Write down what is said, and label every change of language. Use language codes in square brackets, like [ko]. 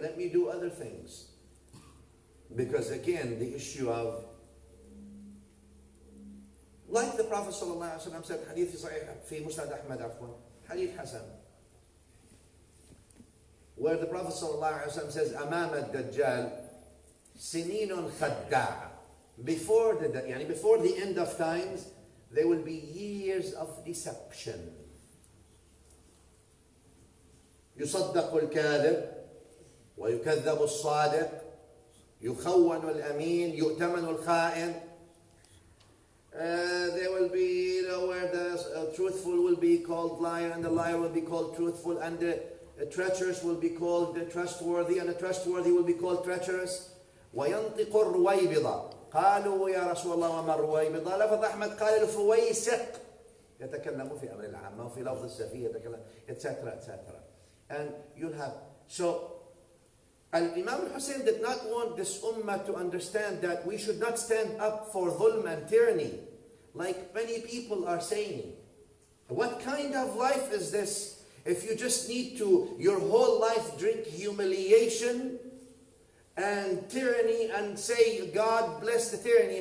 [en] Let me do other things. Because again, the issue of, like the Prophet ﷺ said, hadith sahih fi Musnad Ahmad afwan, hadith Hasan, where the Prophet ﷺ says, [ar] أمام الدجال سنين خداع. [en] Before the end of times, there will be years of deception. [ar] يصدق الكاذب ويكذب الصادق يخون الأمين يؤتمن الخائن. [en] There will be, where the truthful will be called liar, and the liar will be called truthful, and the treacherous will be called trustworthy, and the trustworthy will be called treacherous. [ar] وينطق الرويبضة قالوا يا رسول الله وما الرويبضة؟ لفظ أحمد قال الفويسق يتكلم في أمر العامة وفي لفظ السفيه يتكلم etc. [en] And you'll have, so Imam Hussain did not want this ummah to understand that we should not stand up for dhulm and tyranny, like many people are saying. What kind of life is this if you just need to, your whole life, drink humiliation and tyranny and say, God bless the tyranny?